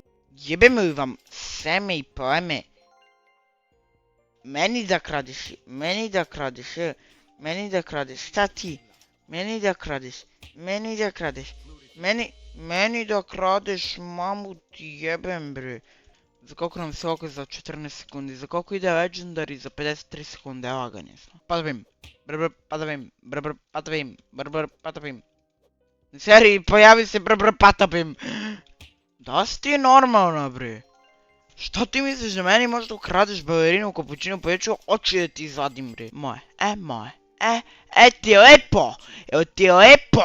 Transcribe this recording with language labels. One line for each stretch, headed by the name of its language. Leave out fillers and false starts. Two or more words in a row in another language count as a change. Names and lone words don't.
Serbian: Jebem li vam seme i pleme? Meni da kradeš, meni da kradeš, meni da kradeš, šta ti? Meni da kradeš, meni da kradeš, meni da kradeš, mamu ti jebem bre. Za koliko nam se oko za 14 sekundi, za koliko ide Legendary za 53 sekunde, evo ga nismo. Patavim, brr patavim, brr patavim, brr patavim. U seriji pojavi se brr patavim. Da si ti normalna bre? Što ti misliš da meni možda ukradeš balerinu u kapućinu, pa ja ću oči da ti izvadim bre. Moje, moje, ti je lepo, evo ti je lepo.